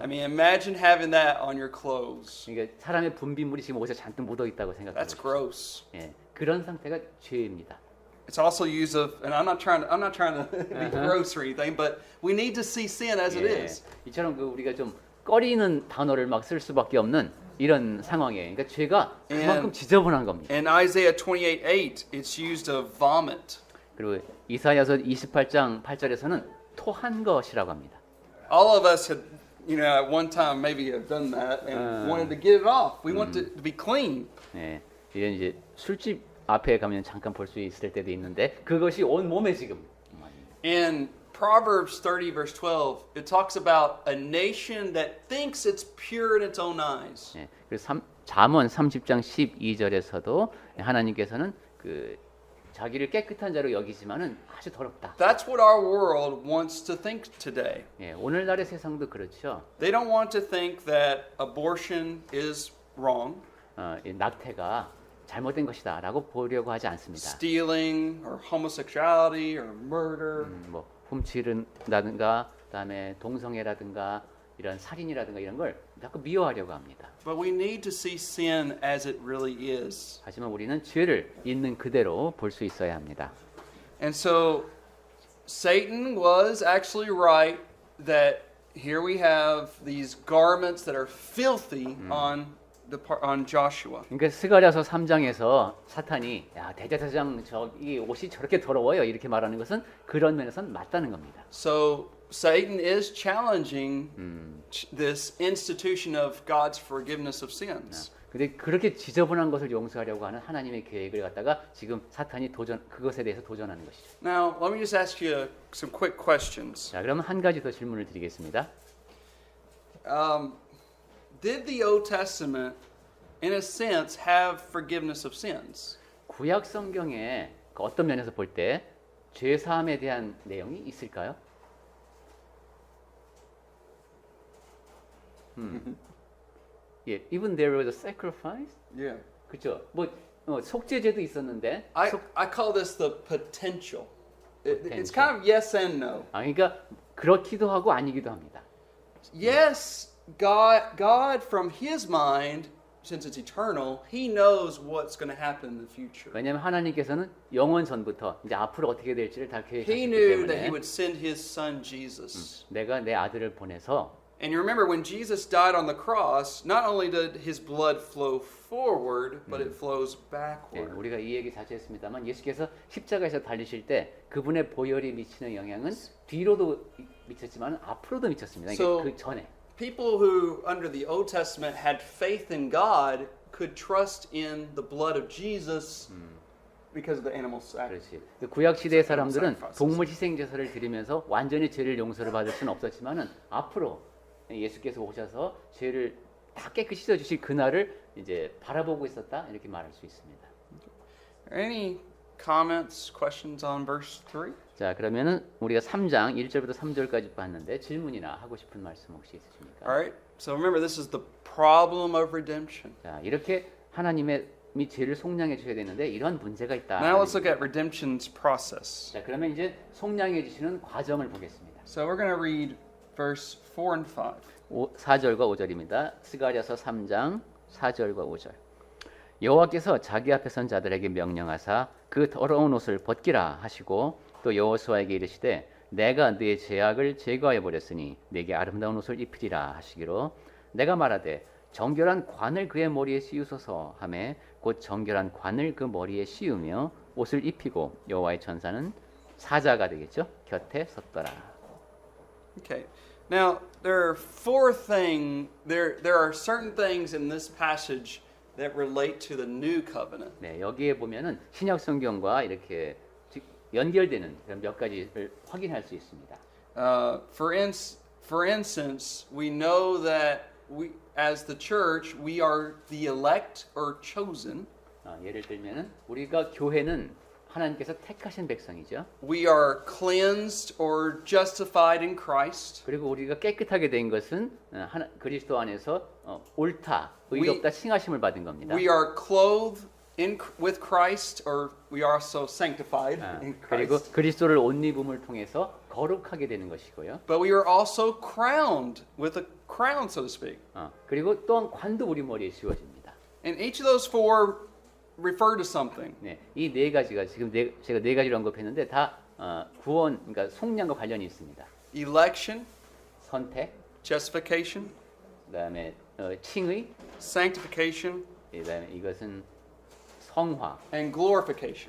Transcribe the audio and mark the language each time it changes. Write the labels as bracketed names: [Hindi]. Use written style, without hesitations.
[English] I mean, imagine having that on your clothes. [Korean] 그러니까 사람의 분비물이 지금 옷에 잔뜩 묻어 있다고 생각해 [English] That's [Korean] 보십시오. [English] gross. [Korean] 예, 그런 상태가 죄입니다. [English] It's also used of, and I'm not trying to be gross or anything, but we need to see sin as it is. [Korean] 이처럼 그 우리가 좀 꺼리는 단어를 막 쓸 수밖에 없는 이런 상황이에요. 그러니까 죄가 그만큼 지저분한 겁니다. [English] In Isaiah 28:8, it's used of vomit. [Korean] 그리고 이사야서 28장 8절에서는 토한 것이라고 합니다. [English] All of us had, at one time maybe have done that and wanted to get it off. We want it to be clean. [Korean] 네, 이런 이제 술집 앞에 가면 잠깐 볼 수 있을 때도 있는데 그것이 온 몸에 지금. [English] And Proverbs 30 verse 12, it talks about a nation that thinks it's pure in its own eyes. [Korean] 예, 그래서 잠언 30장 12절에서도 하나님께서는 그 자기를 깨끗한 자로 여기지만은 아주 더럽다. [English] That's what our world wants to think today. [Korean] 예, 오늘날의 세상도 그렇죠. [English] They don't want to think that abortion is wrong. [Korean] 이 낙태가 잘못된 것이다라고 보려고 하지 않습니다. [English] Stealing or homosexuality or murder. [Korean] 뭐 훔치는다든가, 그다음에 동성애라든가 이런 살인이라든가 이런 걸 자꾸 미워하려고 합니다. [English] But we need to see sin as it really is. [Korean] 하지만 우리는 죄를 있는 그대로 볼 수 있어야 합니다. [English] And so Satan was actually right that here we have these garments that are filthy on Joshua. [Korean] 그러니까 스가랴서 3장에서 사탄이 야 대제사장 저이 옷이 저렇게 더러워요 이렇게 말하는 것은 그런 면에서는 맞다는 겁니다. [English] So Satan is challenging this institution of God's forgiveness of sins. [Korean] 근데 그렇게 지저분한 것을 용서하려고 하는 하나님의 계획을 갖다가 지금 사탄이 그것에 대해서 도전하는 것이죠. [English] Now, let me just ask you some quick questions. [Korean] 자, 그러면 한 가지 더 질문을 드리겠습니다. [English] Did the Old Testament, in a sense, have forgiveness of sins? [Korean] 구약 성경에 그 어떤 면에서 볼 때 죄 사함에 대한 내용이 있을까요? [English] 예, even there was a sacrifice. Yeah. [Korean] 그렇죠. 뭐 속죄제도 있었는데. [English] I call this the potential. It's kind of yes and no. [Korean] 그러니까 그렇기도 하고 아니기도 합니다. [English] Yes, God from His mind, since it's eternal, He knows what's going to happen in the future. [Korean] 왜냐하면 하나님께서는 영원 전부터 이제 앞으로 어떻게 될지를 다 [English] He [Korean] 계획하셨기 [English] knew that He [Korean] 때문에 [English] would send His Son Jesus. [Korean] 내가 내 아들을 보내서 [English] And you remember when Jesus died on the cross, not only did His blood flow forward, but it flows [Korean] 네, [English] backward. [Korean] 우리가 이 얘기 자주 했습니다만 예수께서 십자가에서 달리실 때 그분의 보혈이 미치는 영향은 뒤로도 미쳤지만 앞으로도 미쳤습니다. [English] So- [Korean] 그 전에. [English] People who, under the Old Testament, had faith in God could trust in the blood of Jesus because of the animal sacrifice. [Korean] 그렇지. 그 구약 시대의 사람들은 [English] sacrifices. [Korean] 동물 희생 제사를 드리면서 완전히 죄를 용서를 받을 수는 없었지만은 앞으로 예수께서 오셔서 죄를 다 깨끗이 씻어 주실 그날을 이제 바라보고 있었다 이렇게 말할 수 있습니다. [English] Any comments, questions on verse 3? [Korean] 자, 그러면은 우리가 3장 1절부터 3절까지 봤는데 질문이나 하고 싶은 말씀 혹시 있으십니까? [English] All right. So remember, this is the problem of redemption. [Korean] 자, 이렇게 하나님의 죄를 속량해 주셔야 되는데 이런 문제가 있다. [English] Now let's look at redemption's process. [Korean] 자, 그러면 이제 속량해 주시는 과정을 보겠습니다. [English] So we're going to read verse 4 and 5. [Korean] 4절과 5절입니다. 스가랴서 3장 4절과 5절. 여호와께서 자기 앞에 선 자들에게 명령하사 그 더러운 옷을 벗기라 하시고 또 여호수아에게 이르시되 내가 네 죄악을 제거하여 버렸으니 네게 아름다운 옷을 입히리라 하시기로 내가 말하되 정결한 관을 그의 머리에 씌우소서 하매 곧 정결한 관을 그 머리에 씌우며 옷을 입히고 여호와의 천사는 사자가 되겠죠. 곁에 섰더라. [English] Okay. Now there are there are certain things in this passage that relate to the new covenant. [Korean] 네, 여기에 보면은 신약 성경과 이렇게 연결되는 그런 몇 가지를 확인할 수 있습니다. [English] For instance, we know that we, as the church, we are the elect or chosen. [Korean] 예를 들면은 우리가 교회는 하나님께서 택하신 백성이죠. [English] We are cleansed or justified in Christ. [Korean] 그리고 우리가 깨끗하게 된 것은 그리스도 안에서 옳다, 의롭다 칭하심을 받은 겁니다. [English] We are clothed with Christ, or we are also sanctified in [Korean] 그리고 [English] Christ. [Korean] 그리스도를 옷 입음을 통해서 거룩하게 되는 것이고요. [English] But we are also crowned with a crown, so to speak. [Korean] 그리고 또한 관도 우리 머리에 씌워집니다. [English] And each of those four refer to something. [Korean] 네, 이 네 가지가 지금 제가 네 가지로 언급했는데 다 구원, 그러니까 속량과 관련이 있습니다. [English] Election, [Korean] 선택, [English] justification, [Korean] 그다음에 칭의, [English] sanctification, [Korean] 그다음에 이것은 성화, [English] and glorification.